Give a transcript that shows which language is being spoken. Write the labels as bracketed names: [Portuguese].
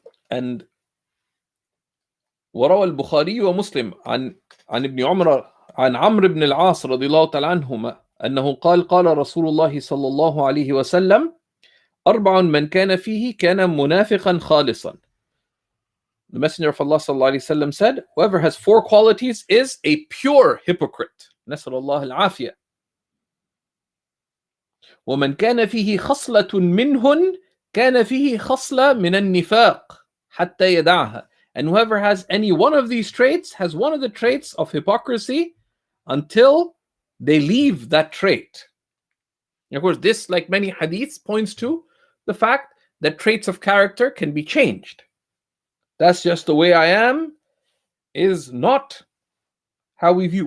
[Arabic] And وروى البخاري ومسلم عن ابن عمر عن عمرو بن العاص رضي الله تعالى عنهما أنه قال رسول الله صلى الله عليه وسلم أربع من كان فيه كان منافقا خالصا. [English] The Messenger of Allah صلى الله عليه وسلم said, whoever has four qualities is a pure hypocrite. [Arabic] نسأل الله العافية. ومن كان فيه خصلة منهن كان فيه خصلة من النفاق حتى يدعها. [English] And whoever has any one of these traits has one of the traits of hypocrisy until they leave that trait. And of course, this, like many hadiths, points to the fact that traits of character can be changed. That's just the way I am is not how we view.